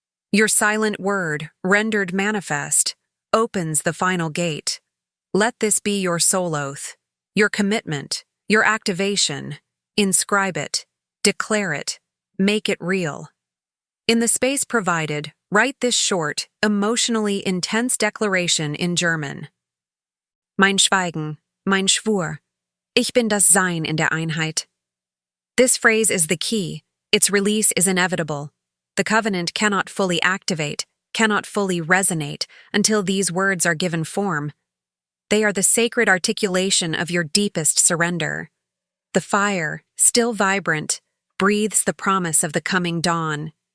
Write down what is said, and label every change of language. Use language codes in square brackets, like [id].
[en] Your silent word, rendered manifest, opens the final gate. Let this be your soul oath, your commitment, your activation. Inscribe it, declare it, make it real. In the space provided, write this short, emotionally intense declaration in German. [de] Mein Schweigen, mein Schwur. Ich bin das Sein in der Einheit. [en] This phrase is the key. Its release is inevitable. The covenant cannot fully activate, cannot fully resonate until these words are given form. They are the sacred articulation of your deepest surrender. The fire, still vibrant, breathes the promise of the coming dawn.